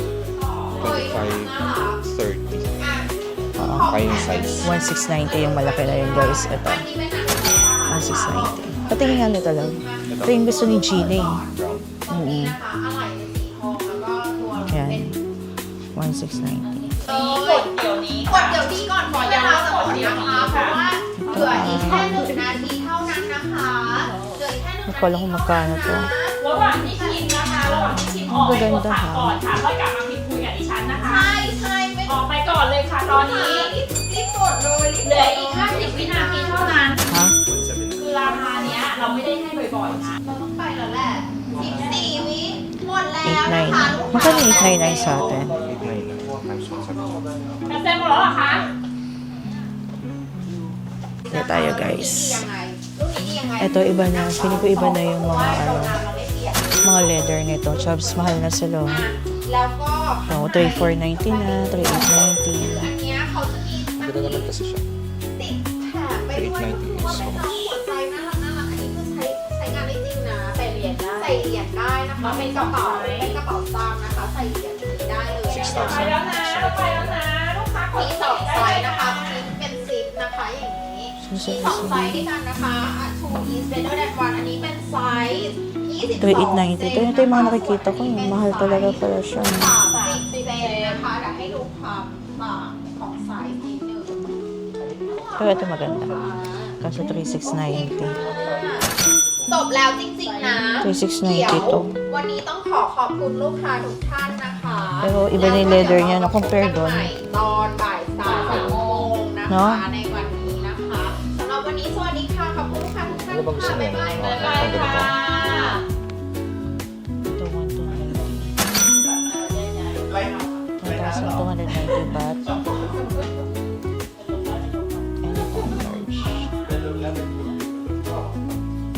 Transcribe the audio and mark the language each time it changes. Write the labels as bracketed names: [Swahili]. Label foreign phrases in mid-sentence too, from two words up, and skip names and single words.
[Filipino] 25, 30. Oo. Kayong size. 1690 yung malaki na yun, guys. Ito. 1690. Patingin nga nito lang. Ito yung gusto ni Gina eh. Yan. 1690. [Thai] กดเดี๋ยวนี้ กดเดี๋ยวนี้ก่อนเพราะเวลาจะหมดนะคะเพราะว่าเหลืออีกแค่1 นาทีเท่านั้นนะคะเหลืออีกแค่1 [Filipino] Hindi [Thai] นา [Filipino] ko alam kung magkano to. [Thai] ระหว่างที่ชิมนะคะระหว่างที่ชิมออกไปกดผักก่อนค่ะค่อยกลับมาพิมพ์คุยกับดิฉันนะคะ ใช่ไม่ ออกไปก่อนเลยค่ะตอนนี้ รีบกดเลยรีบ เหลืออีก50 วินาทีเท่านั้น [Filipino] Ha? [Thai] คือราคาเนี้ยเราไม่ได้ให้บ่อยๆนะ เราต้องไปแล้วแหละ14 วิหมดแล้วนะคะ [Filipino] 899. Magkano 899 sa atin? 89 times 175. [Thai] กระเซ็นหมดแล้วเหรอคะ [Filipino] Hindi tayo, guys. [Thai] รุ่นนี้ดียังไง [Filipino] Ito, iba na. Feeling ko iba na yung mga, ano, [Thai] เราไม่เปลี่ยน [Filipino] mga leather nito. Chubs, mahal na sila. [Thai] แล้วก็ [Filipino] Oh, 3490 na, 3890. [Thai] อันเนี้ยเขาจะมี [Filipino] Ganda naman kasi siya. [Thai] ติดแถมไปด้วยก็คือว่าเป็นน้องหัวใจน่ารักอันนี้คือใช้งานได้จริงนะ ใส่เหรียญได้ ใส่เหรียญได้นะคะเป็นกระเป๋าตามนะคะใส่เหรียญได้เลยนะคะ ไปแล้วนะไปแล้วนะลูกค้ากด มี ต่อ 2 ได้ ไซ เลย ส์ นะ นะคะ คะตรงนี้เป็นซิปนะคะอย่างนี้มี2 ไซส์ด้วยกันนะคะ [English] Two is better than one [Thai] อันนี้เป็นไซส์22 [Filipino] 3890. Ito yung mga nakikita ko. Yung mahal talaga pala siya. [Thai] 30 เซนนะคะเดี๋ยวให้ดูความต่างของไซส์นิดนึง [Filipino] Pero ito maganda. Kaso 3690. [Thai] จบแล้วจริงๆนะ [Filipino] 3690 to. [Thai] วันนี้ต้องขอบคุณลูกค้าทุกท่านนะคะ [Filipino] Pero iba na yung leather niya, no? Compare doon. [Thai] ตอนบ่าย3 โมงนะ เน คะ อะ ในวันนี้นะคะสำหรับวันนี้สวัสดีค่ะขอบคุณลูกค้าทุกท่าน [Filipino] Ano bang gusto [Thai] ค่ะ [Filipino] niya? [Thai] บ๊ายบาย ไปค่ะ [Filipino] Ito 1,290 baht. [English] Anytime large.